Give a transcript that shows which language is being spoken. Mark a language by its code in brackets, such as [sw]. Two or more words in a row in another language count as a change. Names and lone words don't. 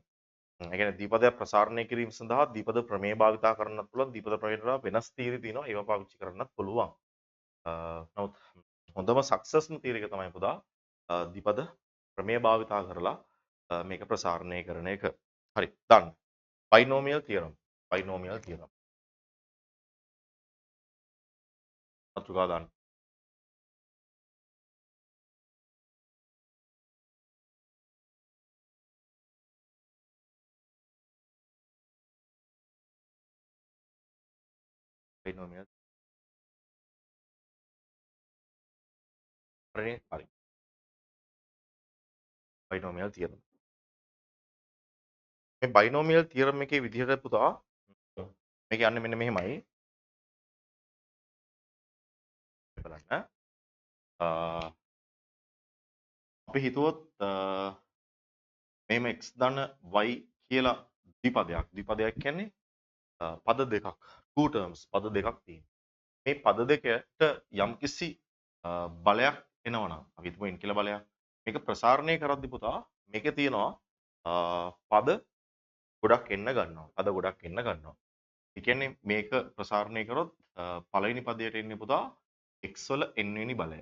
[si] ඒ කියන්නේ ද්විපදයක් ප්‍රසාරණය කිරීම සඳහා ද්විපද ප්‍රමේය භාවිතා කරන්නත් පුළුවන්. ද්විපද ප්‍රමේයට වඩා වෙනස් තීරි තියෙනවා. ඒවා පාවිච්චි කරන්නත් පුළුවන්. නමුත් හොඳම සක්සස්ම තීරය එක තමයි පුතා ද්විපද ප්‍රමේය භාවිතා කරලා මේක ප්‍රසාරණය කරන එක. හරි. [en] done. binomial theorem. binomial theorem. [si] අතුගා දාන්න. binomial. හරි. හරි. [en] binomial theorem. [si] මේ [en] binomial theorem [si] එකේ විදිහට පුතා මේක යන්නේ මෙන්න මෙහෙමයි. බලන්න. අපි හිතුවොත් මෙහෙම x ධන y කියලා ද්විපදයක් කියන්නේ පද දෙකක් [en] two terms [si] පද දෙකක් තියෙනවා. මේ පද දෙකට යම්කිසි බලයක් එනවා නම් අපි හිතමු n කියලා බලයක්. මේක ප්‍රසාරණය කරද්දී පුතා මේකේ තියෙනවා පද ගොඩක් එන්න ගන්නවා. පද ගොඩක් එන්න ගන්නවා. ඒ කියන්නේ මේක ප්‍රසාරණය කරොත් පළවෙනි පදයට එන්නේ පුතා x වල n වෙනි බලය.